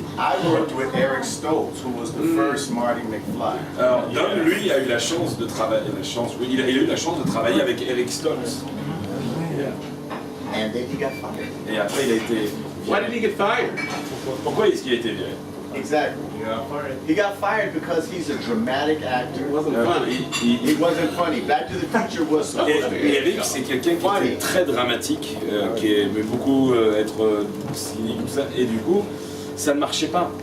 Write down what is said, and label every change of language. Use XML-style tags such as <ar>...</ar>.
<en>I worked with Eric Stoltz, who was the first Marty McFly.</en> <fr>Alors, Don, lui, a eu la chance de travailler. Il a eu la chance de travailler avec Eric Stoltz.</fr> <en>And then he got fired.</en> <fr>Et après, il a été.</fr> <en>Why did he get fired?</en> <fr>Pourquoi est-ce qu'il a été viré?</fr> <en>Exactly. He got fired because he's a dramatic actor. It wasn't funny. He wasn't funny. Back to the Future was supposed to be.</en> <fr>Eric, c'est quelqu'un qui était très dramatique, qui aimait beaucoup être cynique, tout ça, et du coup, ça ne marchait pas.</fr>